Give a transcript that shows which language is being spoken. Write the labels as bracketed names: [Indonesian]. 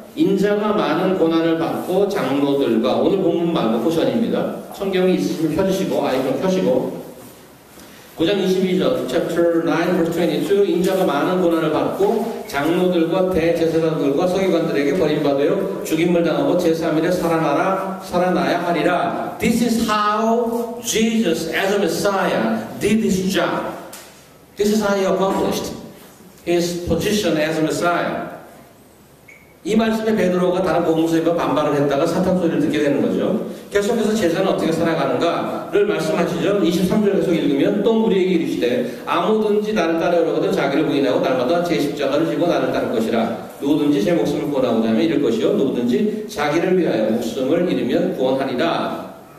[Korean] 인자가 많은 고난을 받고 장로들과 오늘 본문 말고 포션입니다. 성경이 있으시면 펴주시고 아이콘 켜시고 9장 22절 [English] chapter 9 verse 22 [Korean] 인자가 많은 고난을 받고 장로들과 대제사장들과 서기관들에게 버림받아요 죽임을 당하고 제3일에 살아나야 하리라. [English] This is how Jesus as a Messiah did his job. This is how he accomplished his position as a Messiah. [Korean] 이 말씀에 베드로가 다른 복음서에 반발을 했다가 사탄 소리를 듣게 되는 거죠. 계속해서 제자는 어떻게 살아가는가를 말씀하시죠. 23절 계속 읽으면 또 우리에게 이르시되 아무든지 나를 따르려거든 자기를 부인하고 날마다 제 십자가를 지고 나를 따를 것이라. 누구든지 제 목숨을 구원하고자 하면 잃을 것이요 누구든지 자기를 위하여 목숨을 잃으면 구원하리라.